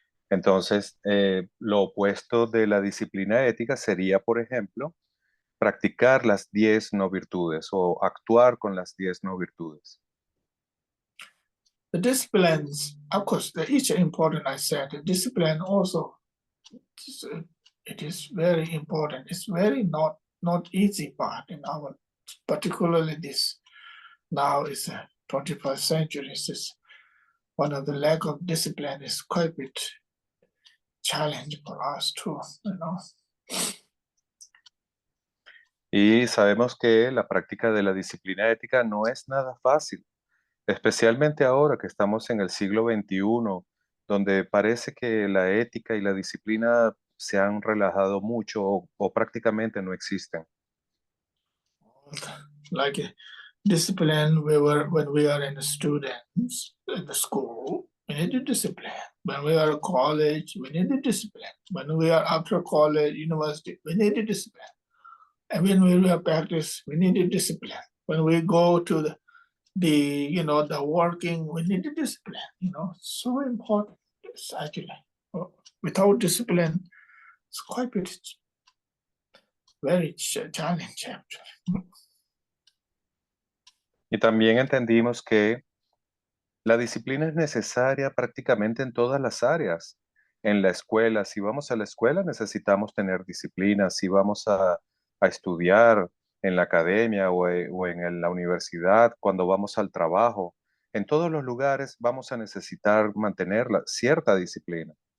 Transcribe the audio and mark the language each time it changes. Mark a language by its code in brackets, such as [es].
[es] Entonces, lo opuesto de la disciplina ética sería, por ejemplo, practicar las 10 no virtudes o actuar con las 10 no virtudes. [en] The disciplines, of course, each important. I said the discipline also. It is very important. It's very not easy part in our, particularly this now is a 21st century. This is one of the lack of discipline is quite a bit challenge for us too, you know. [es] Y sabemos que la práctica de la disciplina ética no es nada fácil, especialmente ahora que estamos en el siglo XXI, donde parece que la ética y la disciplina se han relajado mucho o prácticamente no existen. [en] Like discipline, when we are in the students in the school, we need the discipline. When we are at college, we need the discipline. When we are after college, university, we need the discipline. And when we are practice, we need the discipline. When we go to the working, we need the discipline. So important. It's actually without discipline, it's quite a bit very challenging actually. [es] Y también entendimos que la disciplina es necesaria prácticamente en todas las áreas. En la escuela, si vamos a la escuela, necesitamos tener disciplina. Si vamos a estudiar en la academia o en la universidad, cuando vamos al trabajo, en todos los lugares vamos a necesitar mantener cierta disciplina.